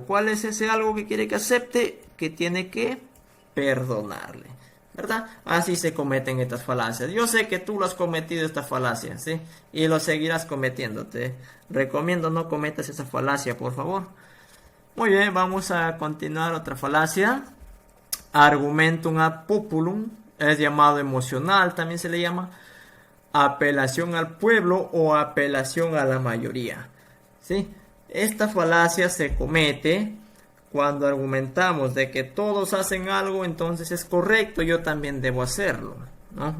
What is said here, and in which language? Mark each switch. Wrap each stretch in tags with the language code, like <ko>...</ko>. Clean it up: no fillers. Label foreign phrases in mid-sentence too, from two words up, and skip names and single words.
<es>¿Cuál es ese algo que quiere que acepte? Que tiene que perdonarle, ¿verdad? Así se cometen estas falacias. Yo sé que tú lo has cometido, esta falacia, ¿sí? Y lo seguirás cometiendo. Te recomiendo no cometas esa falacia, por favor. Muy bien, vamos a continuar otra falacia.</es> <la>Argumentum ad populum,</la> <es>es llamado emocional, también se le llama apelación al pueblo o apelación a la mayoría, ¿sí? Esta falacia se comete cuando argumentamos de que todos hacen algo, entonces es correcto, yo también debo hacerlo, ¿no?</es>